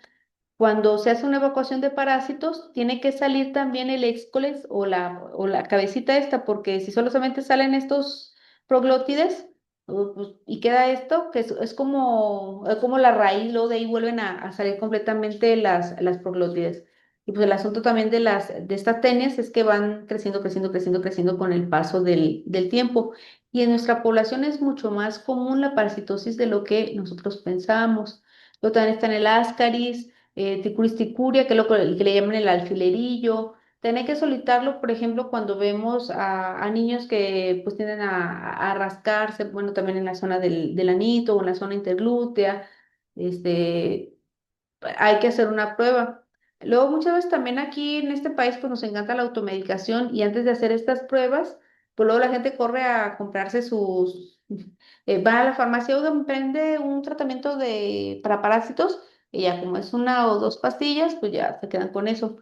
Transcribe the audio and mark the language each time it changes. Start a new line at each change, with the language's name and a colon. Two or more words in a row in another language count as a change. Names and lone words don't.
Spanish: Cuando se hace una evacuación de parásitos, tiene que salir también el éxcoles o la cabecita esta, porque si solamente salen estos proglótides pues, y queda esto, que es como la raíz, luego de ahí vuelven a salir completamente las proglótides. Y pues el asunto también de estas tenias es que van creciendo, creciendo, creciendo, creciendo con el paso del tiempo. Y en nuestra población es mucho más común la parasitosis de lo que nosotros pensamos. Luego también está en el ascaris, ticuris ticuria, que es el que le llaman el alfilerillo. También hay que solitarlo, por ejemplo, cuando vemos a niños que pues tienden a rascarse, bueno, también en la zona del anito o en la zona interglútea, este, hay que hacer una prueba. Luego, muchas veces también aquí en este país pues nos encanta la automedicación y antes de hacer estas pruebas, pues luego la gente corre a comprarse va a la farmacia, oiga, me prende un tratamiento para parásitos y ya como es una o dos pastillas, pues ya se quedan con eso.